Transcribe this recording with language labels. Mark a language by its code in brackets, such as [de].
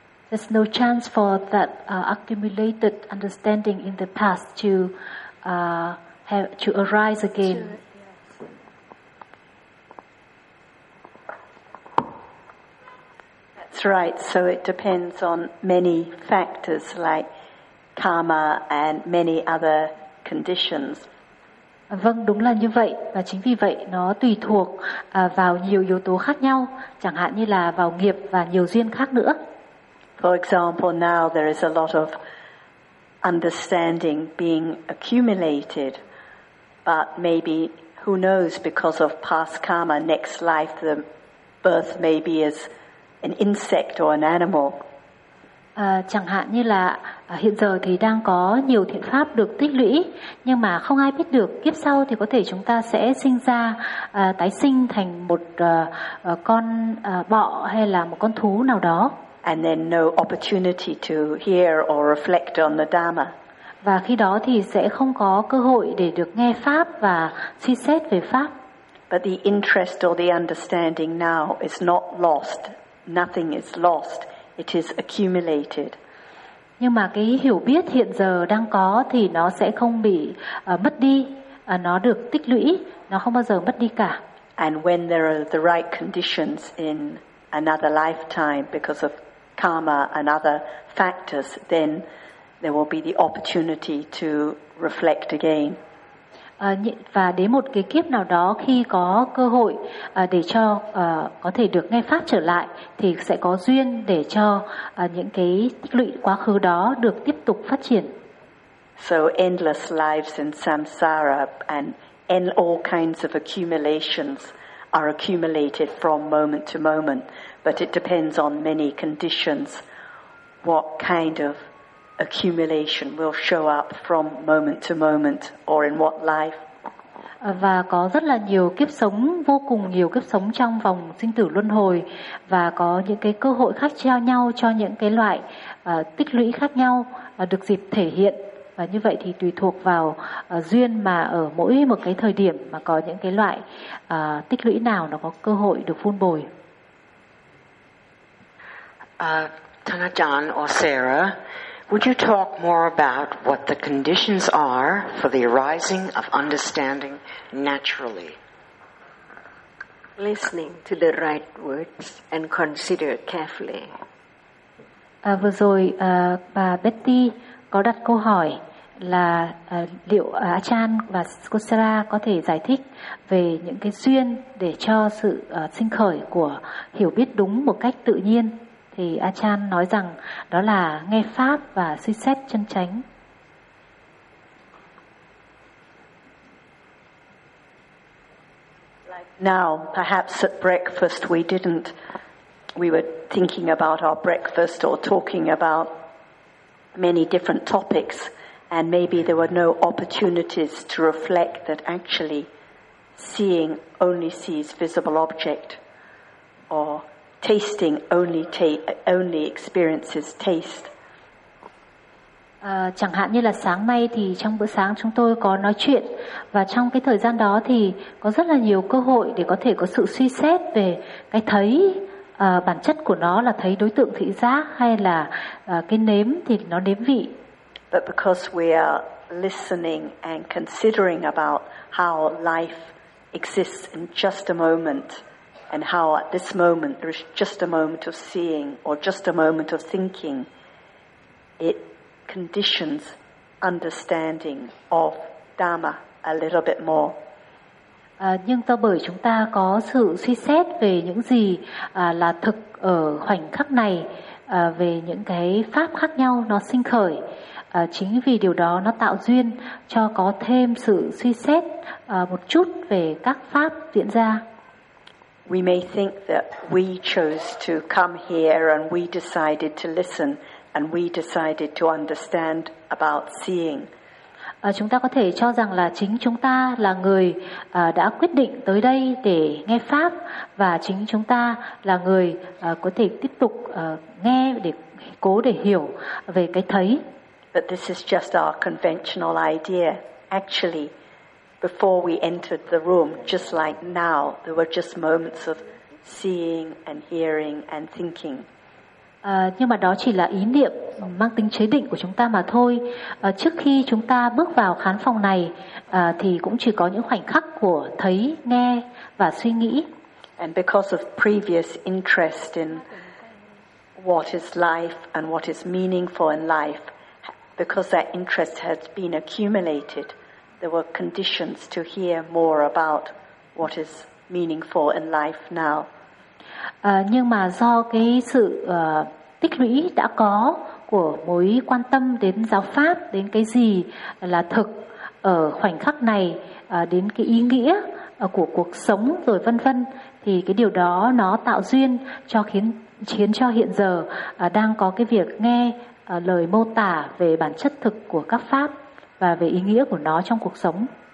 [en] There's no chance for that accumulated understanding in the past to have to arise again. That's right. So it depends on many factors like karma and many other conditions. [vi] Vâng, đúng là như vậy, và chính vì vậy nó tùy thuộc vào nhiều yếu tố khác nhau, chẳng hạn như là vào nghiệp và nhiều duyên khác nữa. [en] For example, now there is a lot of understanding being accumulated, but maybe, who knows, because of past karma, next life, the birth may be as an insect or an animal. [vi] Chẳng hạn như là hiện giờ thì đang có nhiều thiện pháp được tích lũy, nhưng mà không ai biết được kiếp sau thì có thể chúng ta sẽ sinh ra, tái sinh thành một con bọ hay là một con thú nào đó. [en] And then no opportunity to hear or reflect on the Dhamma. [vi] Và khi đó thì sẽ không có cơ hội để được nghe pháp và suy xét về pháp. [en] But the interest or the understanding now is not lost. Nothing is lost. It is accumulated. [vi] Nhưng mà cái hiểu biết hiện giờ đang có thì nó sẽ không bị mất đi. Nó được tích lũy. Nó không bao giờ mất đi cả. [en] And when there are the right conditions in another lifetime because of karma and other factors, then there will be the opportunity to reflect again. [vi] Và đến một cái kiếp nào đó khi có cơ hội để cho có thể được nghe pháp trở lại, thì sẽ có duyên để cho những cái tích lũy quá khứ đó được tiếp tục phát triển. [en] So endless lives in samsara and all kinds of accumulations are accumulated from moment to moment, but it depends on many conditions what kind of accumulation will show up from moment to moment or in what life. [vi] Và có rất là nhiều kiếp sống, vô cùng nhiều kiếp sống trong vòng sinh tử luân hồi, và có những cái cơ hội khác nhau cho những cái loại tích lũy khác nhau được dịp thể hiện. Và như vậy thì tùy thuộc vào duyên mà ở mỗi một cái thời điểm mà có những cái loại tích lũy nào nó có cơ hội được phun bồi. [en] Thanachan or Sarah, would you talk more about what the conditions are for the arising of understanding naturally? Listening to the right words and consider carefully. [vi] Vừa rồi bà Betty có đặt câu hỏi là liệu Achan và Kusara có thể giải thích về những cái duyên để cho sự sinh khởi của hiểu biết đúng một cách tự nhiên, thì Achan nói rằng đó là nghe pháp và suy xét chân chánh. [en] Now perhaps at breakfast we were thinking about our breakfast or talking about many different topics, and maybe there were no opportunities to reflect that actually seeing only sees visible object, or tasting only experiences taste. [vi] Chẳng hạn như là sáng nay thì trong bữa sáng chúng tôi có nói chuyện, và trong cái thời gian đó thì có rất là nhiều cơ hội để có thể có sự suy xét về cái thấy, bản chất của nó là thấy đối tượng thị giác hay là cái nếm thì nó nếm vị. [en] But because we are listening and considering about how life exists in just a moment, and how at this moment there is just a moment of seeing or just a moment of thinking, it conditions understanding of Dharma a little bit more. [vi] Nhưng ta bởi chúng ta có sự suy xét về những gì là thực ở khoảnh khắc này, về những cái pháp khác nhau nó sinh khởi. Chính vì điều đó nó tạo duyên cho có thêm sự suy xét một chút về các pháp diễn ra. [en] We may think that we chose to come here and we decided to listen and we decided to understand about seeing. [vi] Chúng ta có thể cho rằng là chính chúng ta là người đã quyết định tới đây để nghe pháp, và chính chúng ta là người có thể tiếp tục nghe để cố để hiểu về cái thấy. [en] But this is just our conventional idea. Actually, before we entered the room, just like now, there were just moments of seeing and hearing and thinking. [vi] Nhưng mà đó chỉ là ý niệm mang tính chế định của chúng ta mà thôi. Trước khi chúng ta bước vào khán phòng này, thì cũng chỉ có những khoảnh khắc của thấy, nghe và suy nghĩ. [en] And because of previous interest in what is life and what is meaningful in life, because that interest has been accumulated, there were conditions to hear more about what is meaningful in life now. [vi] Nhưng mà do cái sự tích lũy đã có của mối quan tâm đến giáo pháp, đến cái gì là thực ở khoảnh khắc này, đến cái ý nghĩa của cuộc sống rồi vân vân, thì cái điều đó nó tạo duyên cho khiến cho hiện giờ đang có cái việc nghe lời mô tả về bản chất thực của các pháp và về ý nghĩa của nó trong cuộc sống.